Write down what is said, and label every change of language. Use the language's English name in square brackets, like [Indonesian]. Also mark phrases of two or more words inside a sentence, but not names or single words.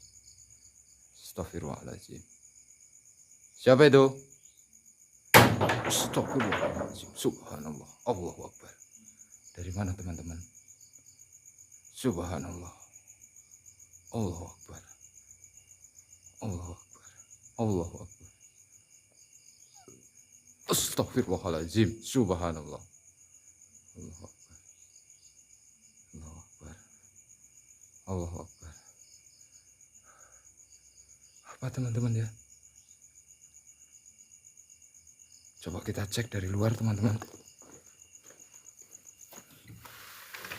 [Arabic] Astagfirullahaladzim. [Indonesian] Siapa itu? [Arabic] Astagfirullahaladzim. سبحان الله. الله أكبر. [Indonesian] Dari mana teman-teman? [Arabic] سبحان الله. الله أكبر. الله أكبر. الله أكبر. Astagfirullahaladzim. سبحان الله. الله أكبر. الله أكبر. الله أكبر. [Indonesian] Apa teman-teman ya? Coba kita cek dari luar teman-teman.